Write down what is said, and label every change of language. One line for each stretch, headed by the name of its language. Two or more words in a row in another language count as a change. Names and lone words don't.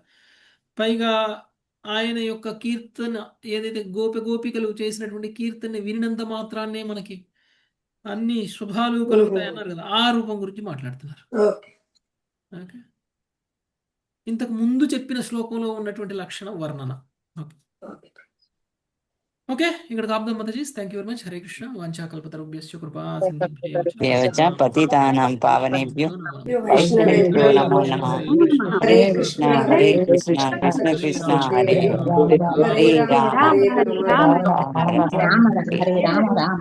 Telugu: పైగా ఆయన యొక్క కీర్తన ఏదైతే గోపికలు చేసినటువంటి కీర్తన వినినంత మాత్రాన్నే మనకి అన్ని శుభాలు కలుగుతాయి అన్నారు కదా. ఆ రూపం గురించి మాట్లాడుతున్నారు. ఓకే, ఇంతకు ముందు చెప్పిన శ్లోకంలో ఉన్నటువంటి లక్షణ వర్ణన. ఓకే, ఇక్కడ ఆపుదాం మాతాజీ.
English: thank you very much.
Telugu: హరే కృష్ణ.
Sanskrit: వాంఛాకల్పతరుభ్యశ్చ కృపా దేవచ పతితానాం పావనేభ్యో వైష్ణవేభ్యో నమో నమః. హరే కృష్ణ కృష్ణ కృష్ణ హరే హరే రామ రామ రామ